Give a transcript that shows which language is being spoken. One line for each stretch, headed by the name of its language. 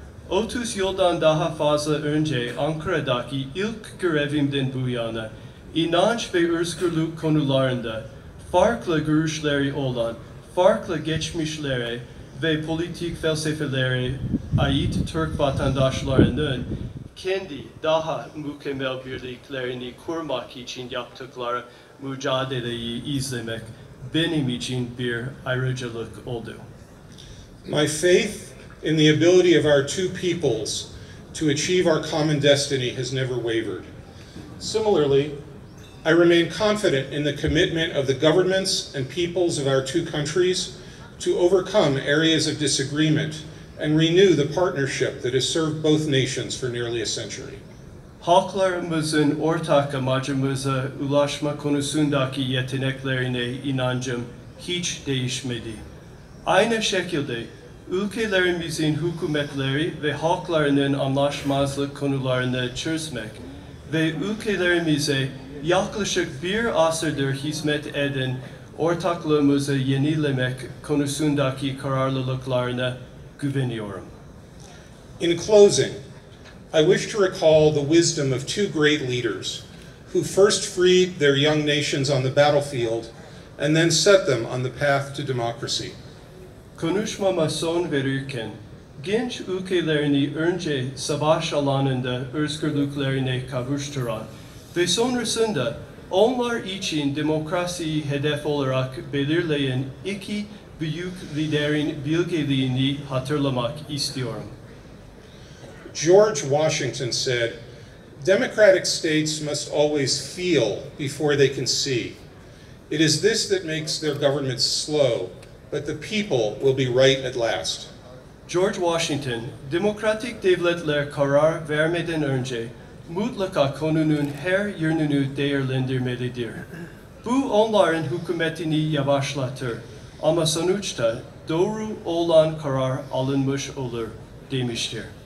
Turkish: 30 yıldan daha fazla önce Ankara'daki ilk görevimden bu yana inanç ve özgürlük konularında farklı görüşleri olan, farklı geçmişlere ve politik felsefelere ait Türk vatandaşlarının kendi daha mükemmel birliklerini kurmak için yaptıkları mücadeleyi izlemek benim için bir ayrıcalık oldu.
English: My faith in the ability of our two peoples to achieve our common destiny has never wavered. Similarly, I remain confident in the commitment of the governments and peoples of our two countries to overcome areas of disagreement and renew the partnership that has served both nations for nearly a century.
Turkish: Halklarımızın ortak amacımıza ulaşma konusundaki yeteneklerine inancım hiç değişmedi. Aynı şekilde ülkelerimizin hükümetleri ve halklarının anlaşmazlık konularını çözmek ve ülkelerimize yaklaşık bir asırdır hizmet eden ortaklığımızı yenilemek konusundaki kararlılıklarına güveniyorum.
English: In closing, I wish to recall the wisdom of two great leaders who first freed their young nations on the battlefield and then set them on the path to democracy.
Turkish: Konuşmama son verirken, genç ülkelerini önce savaş alanında özgürlüklerine kavuşturan ve sonrasında onlar için demokrasiyi hedef olarak belirleyen iki büyük liderin bilgeliğini hatırlamak istiyorum.
English: George Washington said, "Democratic states must always feel before they can see. It is this that makes their governments slow, but the people will be right at last."
Turkish: George Washington, demokratik devletler karar vermeden önce mutlaka konunun her yönünü değerlendirmelidir. Bu onların hükümetini yavaşlatır ama sonuçta doğru olan karar alınmış olur demiştir.